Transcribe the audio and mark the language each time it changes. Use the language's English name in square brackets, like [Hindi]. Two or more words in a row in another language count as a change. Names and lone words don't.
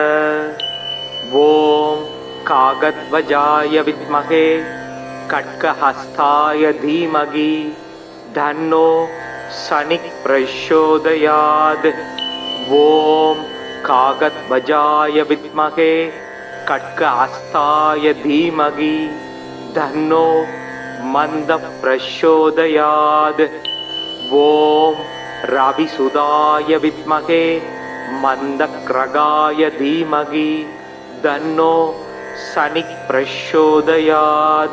[Sanskrit] ॐ काकध्वजाय विद्महे खड्गहस्ताय धीमहि तन्नो शनिः प्रचोदयात्. ॐ काकध्वजाय विद्महे खड्गहस्ताय धीमहि तन्नो मन्दः प्रचोदयात्। ॐ रविसुताय विद्महे मन्दक्रगाय धीमहि तन्नो शनिः प्रचोदयात्।